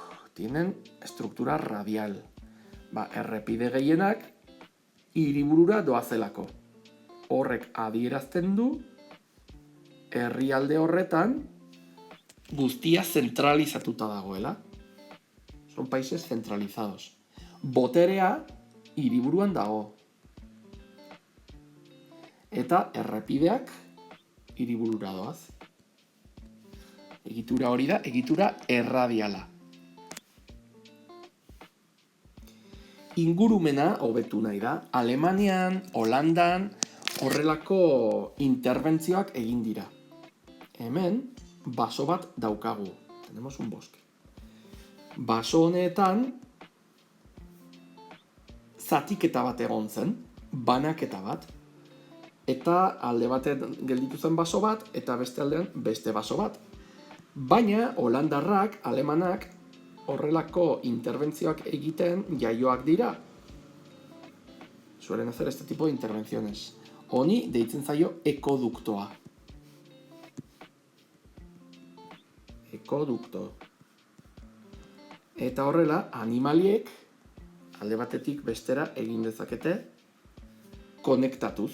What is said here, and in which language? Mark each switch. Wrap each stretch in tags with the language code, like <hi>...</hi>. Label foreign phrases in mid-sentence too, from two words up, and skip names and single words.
<es>Tienen estruktura radial.</es> <eu>Errepide gehienak hiriburura doazelako. Horrek adierazten du herrialde horretan guztia zentralizatuta dagoela.</eu> <es>Son países centralizados.</es> <eu>Boterea hiriburuan dago. Eta errepideak hiriburura doaz. Egitura hori da, egitura erradiala. Ingurumena hobetu nahi da. Alemanian, Holandan, horrelako interbentzioak egin dira. Hemen, baso bat daukagu.</eu> <es>Tenemos un bosque.</es> <eu>Baso honetan, zatiketa bat egon zen, banaketa bat, eta alde batean gelditu zen baso bat, eta beste aldean beste baso bat. Baina, holandarrak, alemanak, horrelako interbentzioak egiten jaioak dira.</eu> <es>Suelen hacer este tipo de intervenciones.</es> <eu>Honi deitzen zaio ekoduktoa. Ekodukto. Eta horrela, animaliek alde batetik bestera egin dezakete konektatuz.</eu>